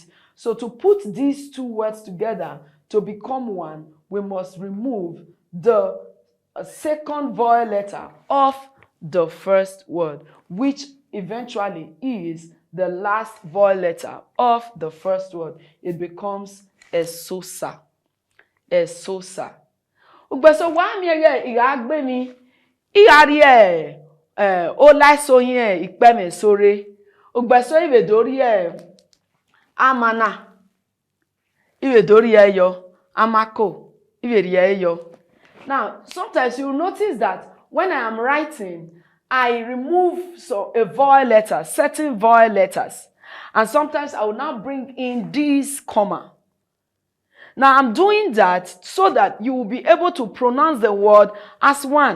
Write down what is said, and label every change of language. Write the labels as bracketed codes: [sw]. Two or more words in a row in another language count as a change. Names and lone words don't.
[en] So to put these two words together to become one, we must remove the second vowel letter of the first word, which eventually is the last vowel letter of the first word. It becomes Esosa. Esosa. [bin] Ugbeso wa mi ye iragbe mi iyari o laiso yen ipe me sore. Ugbeso iwe dori amana. Iwe dori yo amako. Iwe ri yo. [en] Now, sometimes you notice that when I am writing, I remove a vowel letter, certain vowel letters. And sometimes I will now bring in this comma. Now, I'm doing that so that you will be able to pronounce the word as one.